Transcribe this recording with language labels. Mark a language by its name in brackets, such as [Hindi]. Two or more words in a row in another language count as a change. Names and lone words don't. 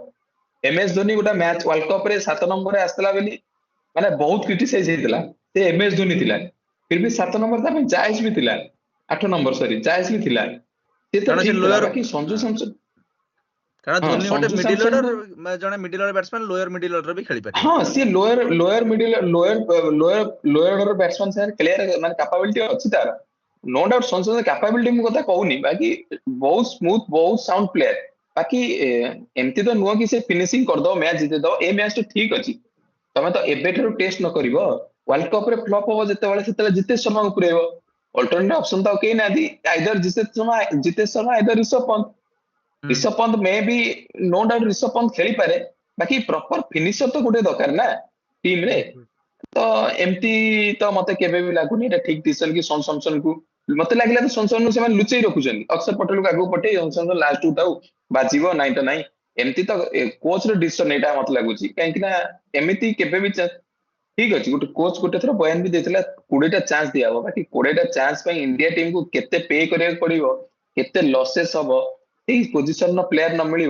[Odia] MS ଧୋନି ଗୋଟେ ମ୍ୟାଚ ୱାର୍ଲଡ କପ ରେ 7 ନମ୍ବରରେ ଆସିଥିଲା ବୋଲି ମାନେ ବହୁତ କ୍ରିଟିସାଇଜ ହେଇଥିଲା, ସେ MS ଧୋନି ଥିଲା, ଫିର ବି 7 ନମ୍ବର ତା ପାଇଁ ଜାଏଜ ବି ଥିଲା, 8 ନମ୍ବର ସରି ଜାଏଜ ବି ଥିଲା, ସେ ତ କାରଣ ସେ ଠିକ ଥିଲା। ଲୋୟର, ବାକି ସଞ୍ଜୁ ସାମସନ, କାରଣ ହଁ ଧୋନି ଗୋଟେ ସଞ୍ଜୁ ମିଡିଲ ସାମସନ ଅର୍ଡର, ଜଣେ [English] middle order batsman lower middle order [Odia] ବି ଖେଳିପାରିବ। ହଁ ସିଏ [English] lower middle lower order batsman [Odia] ସାଙ୍ଗରେ ଖେଳିବାର ମାନେ କାପାବିଲିଟି ଅଛି ତାର, [English] no doubt. [Odia] ସଞ୍ଜୁ କାପାବିଲିଟି ମୁଁ କଥା କହୁନି, ବାକି ବହୁତ ସ୍ମୁଥ ବହୁତ [English] sound player. [Odia] ବାକି ଏମିତି ତ ନୁହଁ କି ସେ ଫିନିସିଂ କରିଦବ ମ୍ୟାଚ ଜିତେଇଦବ। ଏ ମ୍ୟାଚ ଟା ଠିକ ଅଛି, ତମେ ତ ଏବେଠାରୁ ଟେଷ୍ଟ ନ କରିବ, ୱାର୍ଲଡ କପ ରେ ଫ୍ଲପ ହବ ଯେତେବେଳେ, ସେତେବେଳେ ଜିତେଶ ଶର୍ମାକୁ ପୁରେଇବ। [English] alternative option [Odia] ତ ଆଉ କେହି ନାହାନ୍ତି, ଆଇଦର ଜିତେଶ ଶର୍ମା ଆଇଦର ରିଷଭ ପନ୍ତ। ରିଷଭ ପନ୍ତ ମେ ବି [English] no doubt [Odia] ରିଷଭ ପନ୍ତ ଖେଳିପାରେ, ବାକି [English] proper finisher [Odia] ତ ଗୋଟେ ଦରକାର ନା ଟିମ ରେ। ତ ଏମିତି ତ ମତେ କେବେ ବି ଲାଗୁନି ଏଇଟା ଠିକ ଡିସିସନ କି ସଞ୍ଜୁ ସାମସନକୁ, ମତେ ଲାଗିଲା ତ ସଞ୍ଜୁ ସାମସନକୁ ସେମାନେ ଲୁଚେଇ ରଖୁଛନ୍ତି, ଅକ୍ଷର ପଟେଲକୁ ଆଗକୁ ପଠେଇ ସଞ୍ଜୁ ସାମସନ ଲାଷ୍ଟ କୁ ଥାଉ, ବାଜିବ ନାଇଁ ତ ନାଇଁ। ଏମିତି ତ କୋଚ ର ଡିସିସନ ଏଇଟା ମତେ ଲାଗୁଛି, କାହିଁକି ନା ଏମିତି କେବେ ବି ଠିକ ଅଛି ଗୋଟେ କୋଚ ଗୋଟେ ଥର ବୟାନ ବି ଦେଇଥିଲା 20ଟା ଚାନ୍ସ ଦିଆହବ, ବାକି 20ଟା ଚାନ୍ସ ପାଇଁ ଇଣ୍ଡିଆ ଟିମକୁ କେତେ ପେ କରିବାକୁ ପଡିବ, କେତେ ଲସେସ୍ ହବ, ସେଇ ପୋଜିସନ ର ପ୍ଲେୟାର ନ ମିଳିବ।